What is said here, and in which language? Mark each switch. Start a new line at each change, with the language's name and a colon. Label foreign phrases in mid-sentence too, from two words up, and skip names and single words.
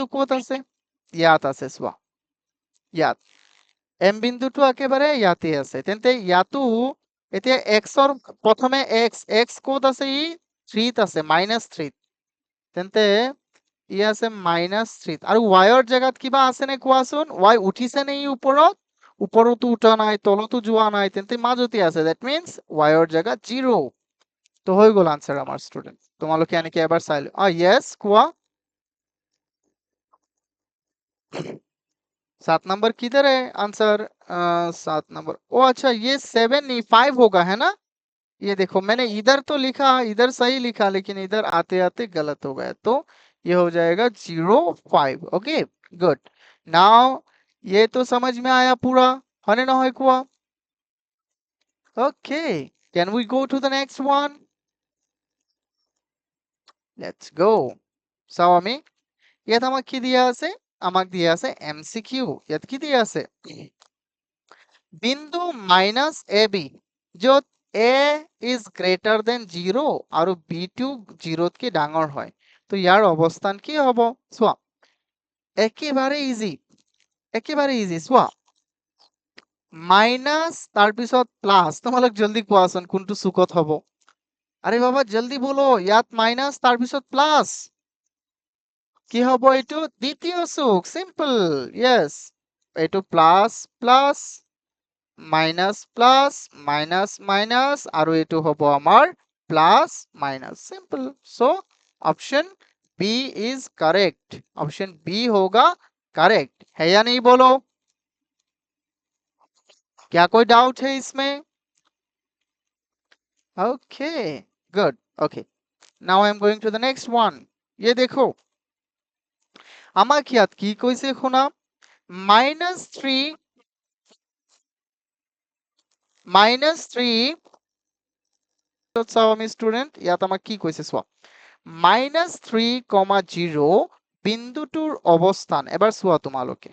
Assamese: ক'ত আছে ইয়াত আছে চোৱা ইয়াত এম বিন্দুটো একেবাৰে ইয়াতে আছে তেন্তে ইয়াতো এতিয়া এক্সৰ প্ৰথমে এক্স ক'ত আছে ই 3 ত আছে -3 তেন্তে ই আছে -3 আৰু ৱাইৰ জায়গাত কিবা আছে নে কোৱাচোন ৱাই উঠিছে নে ই ওপৰতো উঠা নাই তলতো যোৱা নাই তেন্তে মাজতে আছে
English: that means
Assamese: ৱাইৰ জায়গাত 0 তো হৈ গ'ল আনসার আমার স্টুডেন্ট তোমালোকে এনেকে এবাৰ চাই লো ইয়েস কোৱা
Hindi: 7 नंबर किधर है आंसर 7 नंबर ओ अच्छा ये 7 नहीं 5 होगा है ना ये देखो मैंने इधर तो लिखा इधर सही लिखा लेकिन इधर आते आते गलत हो गया तो ये हो जाएगा 0,5
English: okay good now
Hindi: ये तो समझ में आया पूरा
Assamese: হনে না হয় কোৱা
English: okay can we go to the next one let's go
Assamese: চাও আমি ইয়াত আমাক কি দিয়া আছে আমাক দিয়া আছে এমসিকিউ ইয়াত কি দিয়া আছে বিন্দু -ab য'ত
English: a is greater than 0
Assamese: আৰু b2 0 তকৈ ডাঙৰ হয় তো ইয়াৰ অৱস্থান কি হ'ব চোৱা একেবাৰে ইজি চোৱা মাইনাস তাৰপিছত প্লাস তোমালোক জলদি কোৱাচোন কোনটো চুকত হ'ব
Hindi: अरे बाबा जल्दी बोलो
Assamese: ইয়াত মাইনাস তাৰপিছত প্লাস কি হ'ব এইটো দ্বিতীয় চুক সিম্পল ইয়েস এইটো
English: plus plus minus plus minus minus
Assamese: আৰু এইটো হ'ব আমাৰ
English: plus minus simple so option B is correct
Hindi: ऑप्शन बी होगा करेक्ट है या नहीं बोलो क्या कोई डाउट है इसमें
English: okay good okay now I am going to the next one
Hindi: ये देखो
Assamese: আমাক ইয়াত কি কৈছে শুনা -3 চাও আমি স্টুডেন্ট ইয়াত আমাক কি কৈছে চোৱা -3,0 বিন্দুটোৰ অৱস্থান এবাৰ চোৱা তোমালোকে